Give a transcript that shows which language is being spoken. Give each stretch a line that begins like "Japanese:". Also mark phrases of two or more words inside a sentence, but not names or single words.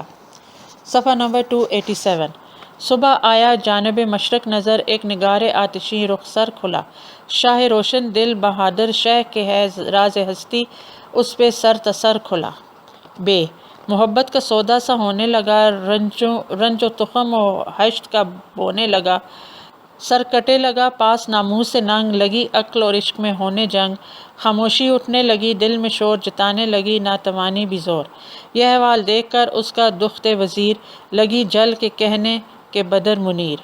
Urdu: صفحہ نمبر 287، صبح آیا جانب مشرق نظر، ایک نگار آتشیں رخسار کھلا، شاہ روشن دل بہادر شہ کے ہے راز ہستی اس پہ سر تسر کھلا۔ بے، محبت کا سودا سا ہونے لگا، رنج و تخم و ہشت کا بونے لگا، سر کٹے لگا پاس ناموس سے ننگ، لگی عقل اور عشق میں ہونے جنگ، خاموشی اٹھنے لگی دل میں شور جتانے لگی ناتوانی بھی زور، یہ احوال دیکھ کر اس کا دخت وزیر، لگی جل کے کہنے کہ بدر منیر۔